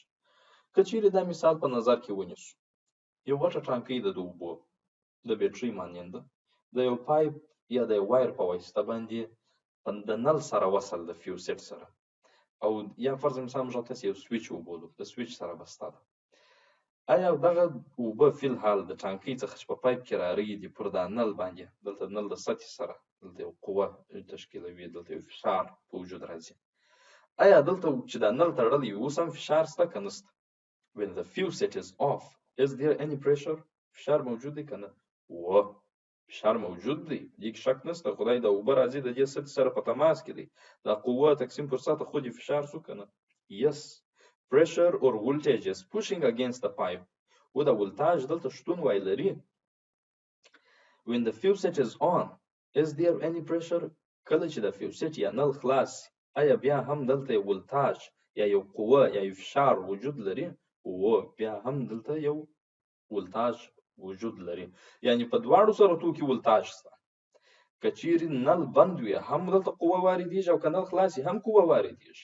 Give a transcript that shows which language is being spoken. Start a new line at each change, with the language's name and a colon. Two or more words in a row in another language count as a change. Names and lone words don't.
Pashto: که چیرې دا مثال په نظر کې ونیسو، یو غټه ټانکۍ ده د اوبو د بیټرۍ ماننده د یو پایپ یا د یو وایر په واسطه باندې د نل سره وصل د فیوسیټ سره، او یا فرض مثال موږ تاسې یو سویچ وبولو، د سویچ سره بسته ده. آیا دغه اوبه فی الحال د ټانکۍ څخه چې په پایپ کې راریږي پر دا نل باندې، دلته نل د سطحې سره دلته یو قوه تشکیلوي، دلته یو فشار په وجود راځي. آیا دلته چې دا نل تړلی وي اوس هم فشار شته که نشته؟
English: When the faucet is off, is there any pressure؟
Pashto: فشار موجود دی که نه؟ فشار موجود دی، دې کې شک نشته. خدای دا اوبه راځي د دې سطحې سره په تماس کې دی، دا قوه تقسیم پر سطح خود یې فشار شو که نه؟
English: Yes. Pressure or voltage is pushing against the pipe.
Pashto: و دا ولتاژ دلته شتون وای لري.
English: When the faucet is on, is there any pressure؟
Pashto: کله چې د فیوسیټ یا نل خلاص آیا بیا هم دلته یو ولتاژ یا یو قوه یا یو فشار وجود لري؟ بیا هم دلته یو ولتاژ وجود لري، یعنی په دواړو صورتو کې ولتاج شته. که چیرې نل بند وي هم دلته قوه واردېږي او که نل خلاص وي هم قوه واردېږي.